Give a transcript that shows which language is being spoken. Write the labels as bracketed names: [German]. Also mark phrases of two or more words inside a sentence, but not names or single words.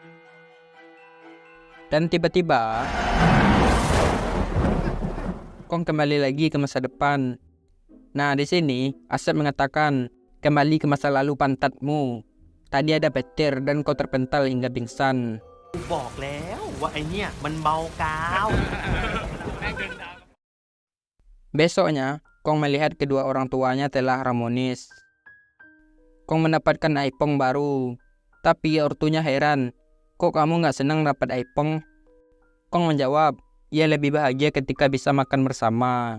[Indonesian] Dan tiba-tiba, Kong kembali lagi ke masa depan. Nah, di sini Asep mengatakan, kembali ke masa lalu pantatmu. Tadi ada petir dan kau terpental hingga pingsan. [Thai] บอกแล้วว่าไอเนี่ยมันเมากาว [Indonesian] Besoknya, Kong melihat kedua orang tuanya telah harmonis. Kong mendapatkan iPhone baru. Tapi ortunya heran, kok kamu nggak senang dapat iPhone? Kong menjawab, ia lebih bahagia ketika bisa makan bersama.